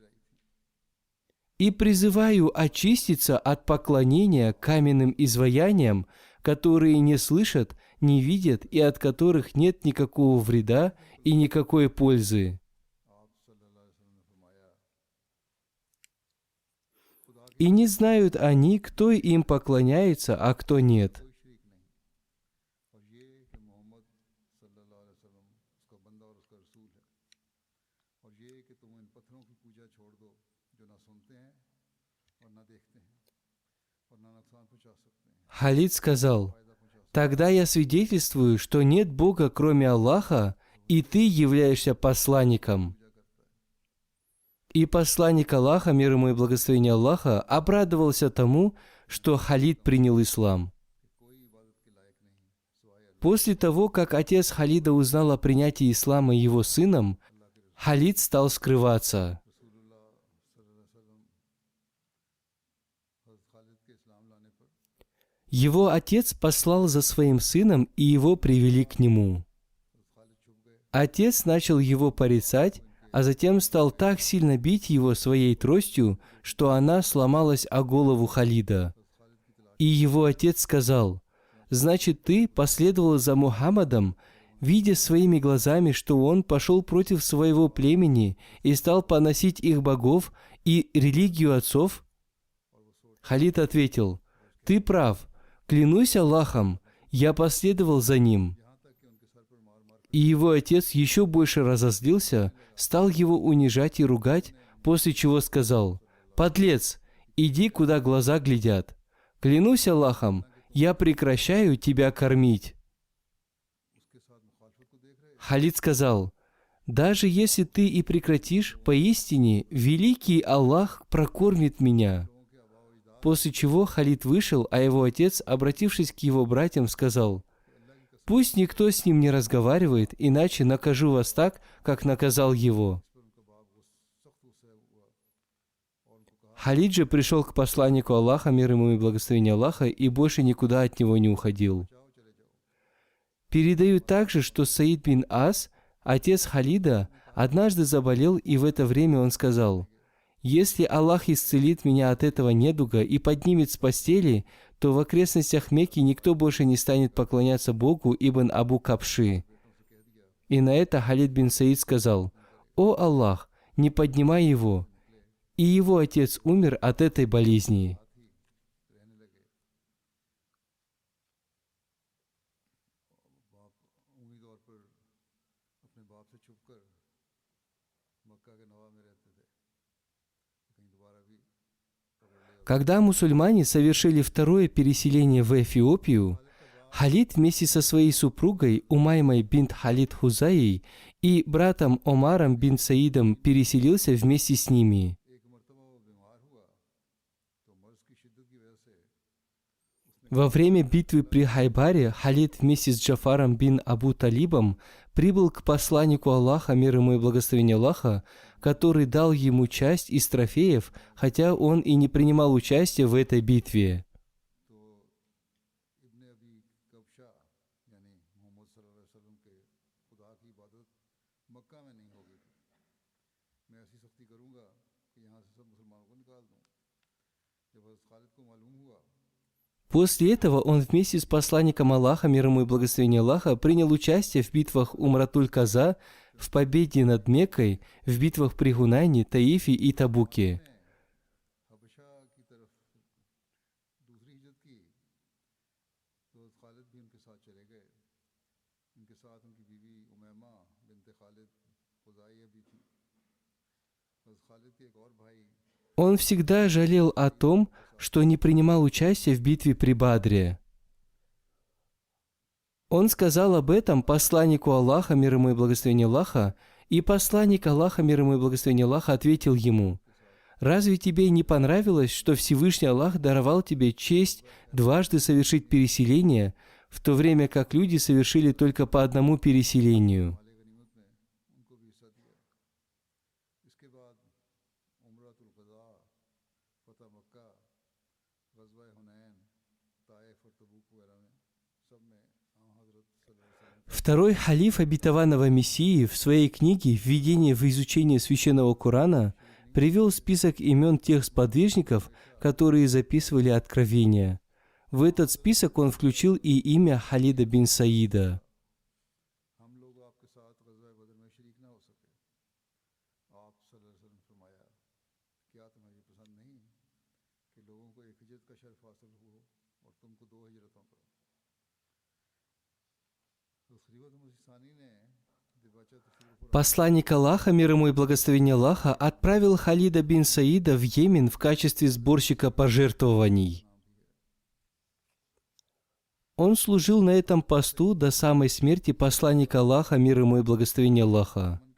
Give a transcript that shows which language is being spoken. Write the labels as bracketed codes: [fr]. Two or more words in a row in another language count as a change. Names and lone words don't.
[ru] И призываю очиститься от поклонения каменным изваяниям, которые не слышат, не видят и от которых нет никакого вреда и никакой пользы. И не знают они, кто им поклоняется, а кто нет». [ur] اس کا بندہ اور اس کا رسول ہے اور یہ کہ تم ان پتھروں کی پوجا چھوڑ دو جو نہ سنتے ہیں اور نہ دیکھتے ہیں اور نہ نقصان پہنچا سکتے ہیں [ru] Халид сказал: [ur] فائدہ پہنچا سکتے [ru] «Тогда я свидетельствую, что нет Бога, кроме Аллаха, и ты являешься посланником». [ur] پوجا کرتا ہے [ru] И посланник Аллаха, мир ему и благословение Аллаха, обрадовался тому, что Халид принял ислам. [ur] کہ کوئی عبادت کے لائق نہیں سوائے اللہ [ru] После того, как отец Халида узнал о принятии ислама его сыном, [ur] اللہ کے [ru] Халид стал скрываться. [ur] رسول اللہ [ar] صلى الله عليه وسلم [ur] حضرت خالد کے اسلام لانے پر [ru] Его отец послал за своим сыном, и его привели к нему. [ur] حضرت خالد چھپ گئے [ru] Отец начал его порицать, а затем стал так сильно бить его своей тростью, что она сломалась о голову Халида. [ur] حضرت خالد کی تلاش [ru] И его отец сказал: «Значит, ты последовал за Мухаммадом, видя своими глазами, что он пошел против своего племени и стал поносить их богов и религию отцов?» Халид ответил: «Ты прав, клянусь Аллахом, я последовал за ним». [ur] یہاں تک کہ ان کے سر پر مار مار [ru] И его отец еще больше разозлился, стал его унижать и ругать, после чего сказал: «Подлец, иди, куда глаза глядят. Клянусь Аллахом, я прекращаю тебя кормить». [ur] اس کے ساتھ مخالفت کو دیکھ رہے [ru] Халид сказал: «Даже если ты и прекратишь, поистине великий Аллах прокормит меня». [ur] لوگوں کے آبا و اجداد [ru] После чего Халид вышел, а его отец, обратившись к его братьям, сказал: «Пусть никто с ним не разговаривает, иначе накажу вас так, как наказал его». [ur] پر ان کا باپ سخت غصہ ہوا اور ان کو کہا [ru] Халид же пришел к посланнику Аллаха, мир ему и благословение Аллаха, и больше никуда от него не уходил. [ur] جاؤ چلے جاؤ [ru] Передают также, что Саид бин Ас, отец Халида, однажды заболел, и в это время он сказал: «Если Аллах исцелит меня от этого недуга и поднимет с постели, то в окрестностях Мекки никто больше не станет поклоняться Богу Ибн Абу Кабши». И на это Халид бин Саид сказал: «О Аллах, не поднимай его». И его отец умер от этой болезни. [ur] ساتھ ہی رہنے لگے باپ امید طور پر اپنے باپ سے چھپ کر مکہ کے نواح میں رہتے تھے کہیں دوبارہ بھی پکڑ لے اور [ru] Когда мусульмане совершили второе переселение в Эфиопию, Халид вместе со своей супругой Умаймой бинт Халид Хузаей и братом Омаром бин Саидом переселился вместе с ними. [ur] ایک مرتبہ وہ بیمار ہوا تو مرض کی شدت کی وجہ سے [ru] Во время битвы при Хайбаре Халид вместе с Джафаром бин Абу Талибом прибыл к посланнику Аллаха, мир ему и благословение Аллаха, который дал ему часть из трофеев, хотя он и не принимал участия в этой битве. [ur] تو ابنِ ابی کبشہ یعنی محمد [ar] صلى الله عليه وسلم [ur] کے خدا کی عبادت مکہ میں نہیں ہوگی میں ایسی سختی کروں گا کہ یہاں سے سب مسلمانوں کو نکال دوں جب حضرت خالد کو معلوم ہوا [ru] После этого он вместе с посланником Аллаха, мир ему и благословение Аллаха, принял участие в битвах Умратуль-Каза, в победе над Меккой, в битвах при Гунайне, Таифе и Табуке. [ur] حبشہ کی طرف دوسری ہجرت کی تو حضرت خالد بھی ان کے ساتھ چلے گئے ان کے ساتھ ان کی بیوی امیمہ بنتِ خالد خزاعیہ بھی تھی حضرت خالد کے ایک اور بھائی [ru] Он всегда жалел о том, что не принимал участия в битве при Бадре. Он сказал об этом посланнику Аллаха, мир ему и благословение Аллаха, и посланник Аллаха, мир ему и благословение Аллаха, ответил ему: «Разве тебе не понравилось, что Всевышний Аллах даровал тебе честь дважды совершить переселение, в то время как люди совершили только по одному переселению?» [ur] مالِ غنیمت میں ان کو بھی حصہ دیا اس کے بعد عمرۃ القضا فتح مکہ غزوہ حنین طائف اور تبوک وغیرہ میں سب میں حضرت [ar] صلى الله عليه وسلم [ru] Второй халиф обетованного Мессии в своей книге «Введение в изучение священного Корана» привел список имен тех сподвижников, которые записывали откровения. В этот список он включил и имя Халида бин Саида. [ur] ہم لوگ آپ کے ساتھ غزوہ بدر میں شریک نہ ہو سکے آپ [ar] صلى الله عليه وسلم [ur] نے فرمایا کیا تمہیں یہ پسند نہیں کہ لوگوں کو ایک ہجرت کا شرف حاصل ہو اور تم کو دو ہجرتوں کا تو خلیفۃ المسیح ثانی نے [ru] Посланник Аллаха, мир ему и благословение Аллаха, отправил Халида бин Саида в Йемен в качестве сборщика пожертвований. Он служил на этом посту до самой смерти посланника Аллаха, мир ему и благословение Аллаха.